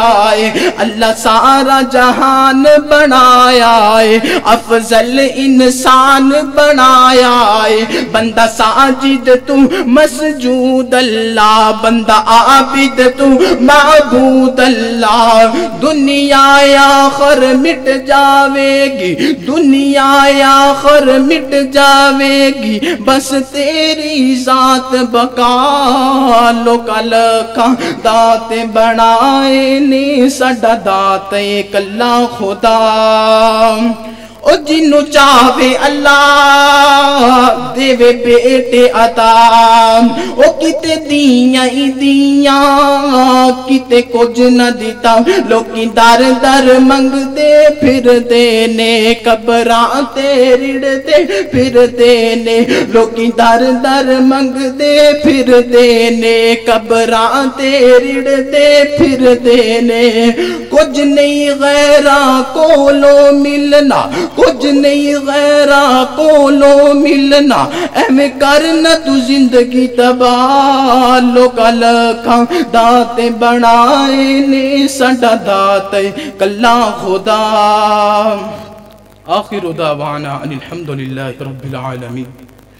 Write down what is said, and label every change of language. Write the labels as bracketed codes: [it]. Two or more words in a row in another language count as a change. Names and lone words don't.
[ur] ہے اللہ سارا جہان بنایا ہے افضل انسان بنایا ہے بندہ ساجد تو مسجود اللہ بندہ عابد تو معبود اللہ دنیا آخر مٹ جاوے گی دنیا آخر مٹ جاوے گی بس تیری ذات [pa] بقا لوکا لکھا داتے بنائے نے ساڈا داتے کلا خدا او جنو چاہوے اللہ دیوے بیٹے عطا او کتے دیاں ہی دیاں کتے کچھ نہ دیتا لوکی در در منگ دے پھر دینے قبراں تے رڑ دے پھر دینے لوکی در در منگ دے پھر دینے قبراں تے رڑ دے پھر دینے کچھ نہیں غیراں کولو ملنا کچھ نہیں غیرہ کولو ملنا اہمیں کرنا تو زندگی تباہ لوکا لکھا داتے بنائے نے ساڈا داتے کلا خدا [ar] آخر دعوانا ان الحمدللہ رب العالمین